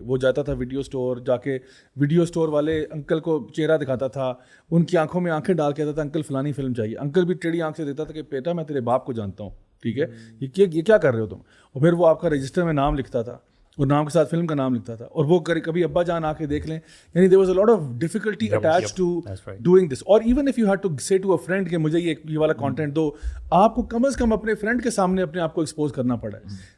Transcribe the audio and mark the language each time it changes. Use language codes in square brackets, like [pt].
[ur] وہ جاتا تھا ویڈیو اسٹور, جا کے ویڈیو اسٹور والے انکل کو چہرہ دکھاتا تھا, ان کی آنکھوں میں آنکھیں ڈال کے آتا تھا, انکل فلانی فلم چاہیے. انکل بھی ٹیڑھی آنکھ سے دیتا تھا کہ بیٹا میں تیرے باپ کو جانتا ہوں, ٹھیک ہے, یہ کیا کر رہے ہو تم. اور پھر وہ آپ کا رجسٹر میں نام لکھتا تھا, اور نام کے ساتھ فلم کا نام لکھتا تھا, اور وہ کبھی ابا جان آ کے دیکھ لیں. [en] یعنی there was a lot of difficulty attached to doing this. [ur] اور [en] even if you had to say to a friend [ur] کہ مجھے یہ والا content دو, آپ کو کم از کم اپنے فرینڈ کے سامنے اپنے آپ کو ایکسپوز کرنا پڑا ہے.